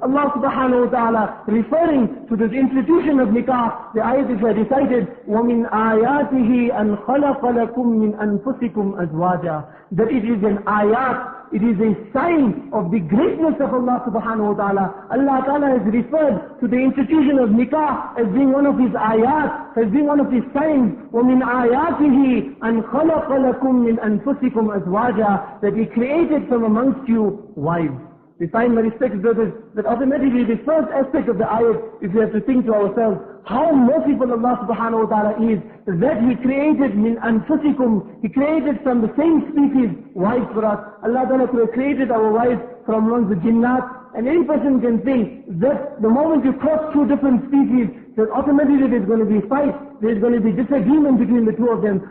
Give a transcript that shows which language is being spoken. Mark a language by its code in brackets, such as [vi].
[en] Allah subhanahu wa ta'ala, referring to this institution of nikah, the ayat is recited, [ar] وَمِنْ آيَاتِهِ أَنْ خَلَقَ لَكُم مِّنْ أَنفُسِكُمْ أَزْوَاجًا. [en] That it is an ayat it is a sign of the greatness of Allah subhanahu wa ta'ala. Allah ta'ala has referred to the institution of nikah as being one of his ayat, as being one of his signs. [ar] وَمِنْ آيَاتِهِ أَنْ خَلَقَ لَكُم مِّنْ أَنفُسِكُمْ أَزْوَاجًا, [en] that he created from amongst you wives. We find, my respected brothers, that automatically the first aspect of the ayat is we have to think to ourselves, how merciful Allah subhanahu wa ta'ala is, that He created min anfusikum, He created from the same species wives for us. Allah ta'ala could have created our wives from amongst the jinnat, and any person can think that the moment you cross two different species, that automatically there's going to be fight, there's going to be disagreement between the two of them.